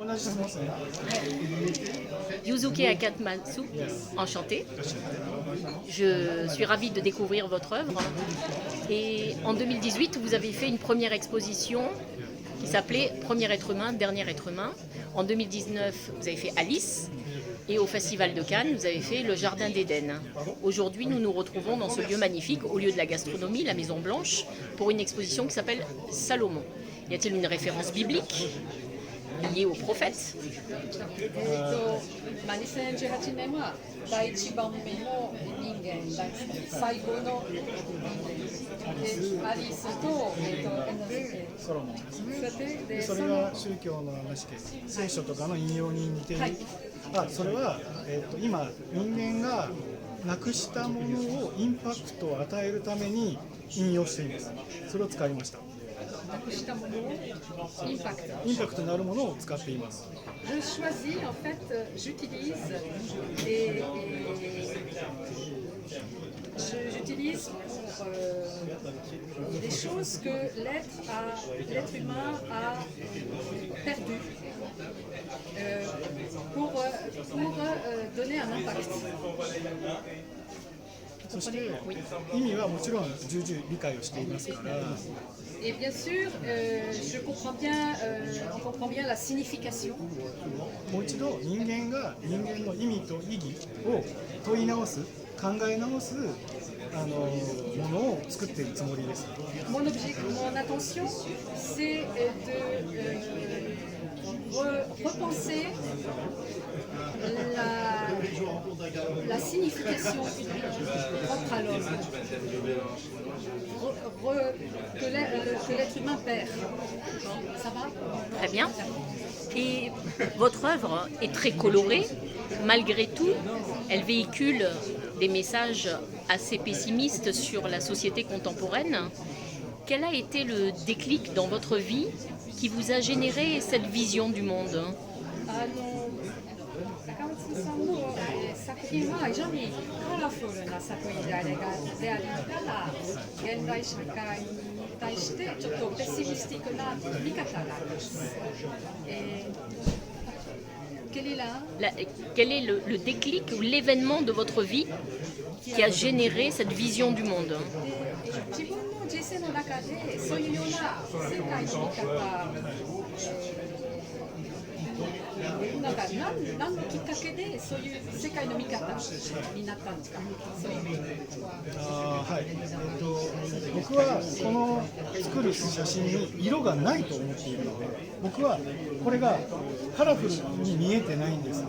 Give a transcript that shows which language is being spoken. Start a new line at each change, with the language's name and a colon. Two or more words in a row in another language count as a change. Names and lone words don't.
Japanese: 同じ質問ですね。
French: Yuzuki Akamatsu, enchanté. Je suis ravie de découvrir votre œuvre. Et en 2018, vous avez fait une première exposition qui s'appelait Premier être humain, dernier être humain. En 2019, vous avez fait Alice. Et au Festival de Cannes, vous avez fait le Jardin d'Éden. Aujourd'hui, nous nous retrouvons dans ce lieu magnifique, au lieu de la gastronomie, la Maison Blanche, pour une exposition qui s'appelle Salomon. Y a-t-il une référence biblique liée au prophète?
Japanese: 2018 年は第一番目の人間、最後の人間、アリスと、ソロモンですね。でそれが宗教の話で聖書とかの引用に似ている。それは、今人間がなくしたものをインパクトを与えるために引用しています。それを使いました。なくしたものをインパクト。インパクトのあるものを使っています。
French: Je choisis, en fait, j'utilise pour des choses que l'être humain a perdues pour donner un impact.
Japanese: そして意味はもちろん重々理解をしていますから。
French: Et bien sûr, on comprend bien la signification.
Japanese: もう一度人間が人間の意味と意義を問い直す、考え直すものを作っているつもりです。
French: Mon intention, c'est de repenser la signification propre à l'homme, que l'être humain perd. Ça va? Très bien. Et votre œuvre est très colorée. Malgré tout, elle véhicule des messages assez pessimistes sur la société contemporaine. Quel a été le déclic dans votre vie qui vous a généré cette vision du monde?
Japanese: 高松さんの作品は非常にカラフルな作品でありながら現代社会に対してちょっとペシミスティックな見方があります。
French: Quel est le déclic ou l'événement de votre vie qui a généré cette vision du monde?
Japanese: 自分の人生の中でそういうような世界の見方なんか何のきっかけでそういう世界の見方になったんですか？はい、僕はこの作る写真に色がないと思っているので、僕はこれがカラフルに見えてないんです。